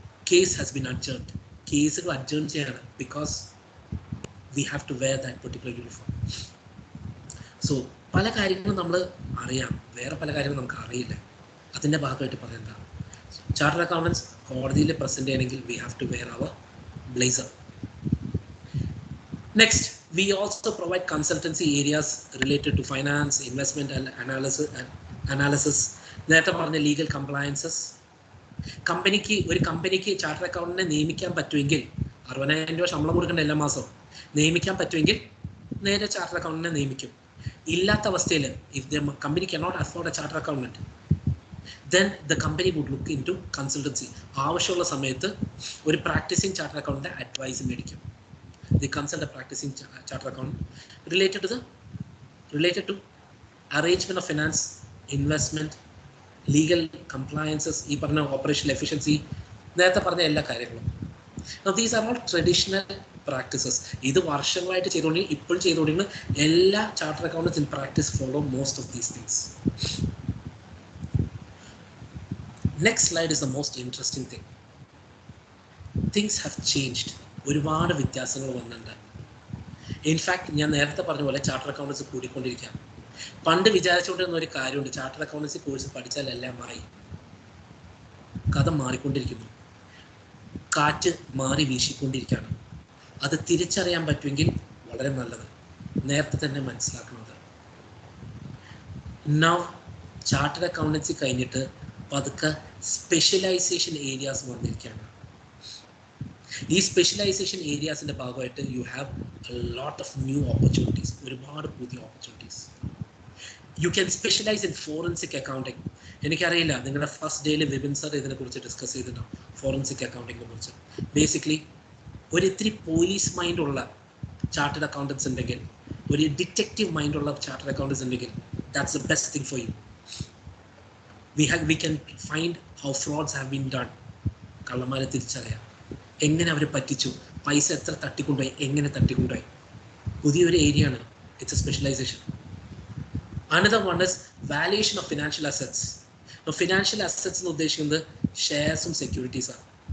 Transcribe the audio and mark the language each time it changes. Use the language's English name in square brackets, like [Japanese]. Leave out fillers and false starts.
[English] Case has been adjourned. [Malayalam] കേസുകൾ adjourn ചെയ്യണം [English] Because we have to wear that particular uniform. [Malayalam] So പല കാര്യങ്ങളും നമ്മൾ അറിയാം, വേറെ പല കാര്യങ്ങളും നമുക്ക് അറിയില്ല. അതിൻ്റെ ഭാഗമായിട്ട് പറയുന്നതാണ് ചാർട്ടേഡ് അക്കൗണ്ടൻസ് കോടതിയിൽ പ്രസന്റ് ചെയ്യണമെങ്കിൽ [English] We have to wear our blazer. [Malayalam] Next, [English] We also provide consultancy areas related to finance, investment and analysis. [Malayalam] നേരത്തെ പറഞ്ഞ legal compliances. ഒരു കമ്പനിക്ക് ചാർട്ടർ അക്കൗണ്ടിനെ നിയമിക്കാൻ പറ്റുമെങ്കിൽ 60,000 രൂപ ശമ്പളം കൊടുക്കേണ്ട എല്ലാ മാസവും നിയമിക്കാൻ പറ്റുമെങ്കിൽ നേരെ ചാർട്ടർ അക്കൗണ്ടിനെ നിയമിക്കും. ഇല്ലാത്ത അവസ്ഥയിൽ [English] if the company cannot afford a chartered accountant, then the company would look into consultancy. [Malayalam] ആവശ്യമുള്ള സമയത്ത് ഒരു പ്രാക്ടീസിങ് ചാർട്ടർ അക്കൗണ്ടിന്റെ അഡ്വൈസ് മേടിക്കും. [English] They consult a practicing chartered accountant related to arrangement of finance, investment, legal compliances, [Malayalam] ഈ പറഞ്ഞ [English] operational efficiency, [Malayalam] നേരത്തെ പറഞ്ഞ എല്ലാ കാര്യങ്ങളും. [English] Now these are all traditional practices. [Malayalam] ഇത് വർഷങ്ങളായിട്ട് ചെയ്തുകൊണ്ടിരിക്കുന്ന ഇപ്പോൾ ചെയ്തുകൊണ്ടിരിക്കുന്ന എല്ലാ charter accountants [English] in practice follow most of these things. Next slide is the most interesting thing. Things have changed. [Malayalam] ഒരുപാട് വ്യത്യാസങ്ങൾ വന്നിട്ടുണ്ട്. ഇൻഫാക്ട് ഞാൻ നേരത്തെ പറഞ്ഞ പോലെ ചാർട്ടർ അക്കൗണ്ടൻസി കൂടിക്കൊണ്ടിരിക്കുകയാണ്. പണ്ട് വിചാരിച്ചുകൊണ്ടിരുന്ന ഒരു കാര്യമുണ്ട്, ചാർട്ടർ അക്കൗണ്ടൻസി കോഴ്സ് പഠിച്ചാൽ എല്ലാം മാറി. കഥ മാറിക്കൊണ്ടിരിക്കുന്നു. കാറ്റ് മാറി വീശിക്കൊണ്ടിരിക്കുകയാണ്. അത് തിരിച്ചറിയാൻ പറ്റുമെങ്കിൽ വളരെ നല്ലത്. നേരത്തെ തന്നെ മനസ്സിലാക്കുന്നത്. നൗ ചാർട്ടർ അക്കൗണ്ടൻസി കഴിഞ്ഞിട്ട് പതുക്കെ സ്പെഷ്യലൈസേഷൻ ഏരിയാസ് വന്നിരിക്കുകയാണ്. ഈ സ്പെഷ്യലൈസേഷൻ ഏരിയാസിന്റെ ഭാഗമായിട്ട് [English] you have a lot of new opportunities, [Malayalam] ഒരുപാട് പുതിയ opportunities. [English] You can specialise in forensic accounting. [Malayalam] എനിക്കറിയില്ല നിങ്ങളുടെ ഫസ്റ്റ് ഡേയിൽ വിപിൻ സർ ഇതിനെക്കുറിച്ച് ഡിസ്കസ് ചെയ്തിട്ടുണ്ടാവും, ഫോറൻസിക് അക്കൗണ്ടിങ്ങിനെ കുറിച്ച്. ബേസിക്കലി ഒരു ഇത്തിരി പോലീസ് മൈൻഡുള്ള ചാർട്ടേഡ് അക്കൗണ്ടൻസ് ഉണ്ടെങ്കിൽ, ഒരു ഡിറ്റക്റ്റീവ് മൈൻഡുള്ള ചാർട്ടേഡ് അക്കൗണ്ടൻസ് ഉണ്ടെങ്കിൽ, [English] That's the best thing for you. We can find how frauds have been done. [Malayalam] കള്ളന്മാരെ തിരിച്ചറിയാം, എങ്ങനെ അവർ പറ്റിച്ചു, പൈസ എത്ര തട്ടിക്കൊണ്ടുപോയി, എങ്ങനെ തട്ടിക്കൊണ്ടുപോയി. പുതിയൊരു ഏരിയ ആണ്. [English] It's a specialisation. Another one is valuation of [Malayalam] financial assets. Financial assets എന്ന് ഉദ്ദേശിക്കുന്നത് ഷെയർസും സെക്യൂരിറ്റീസാണ്.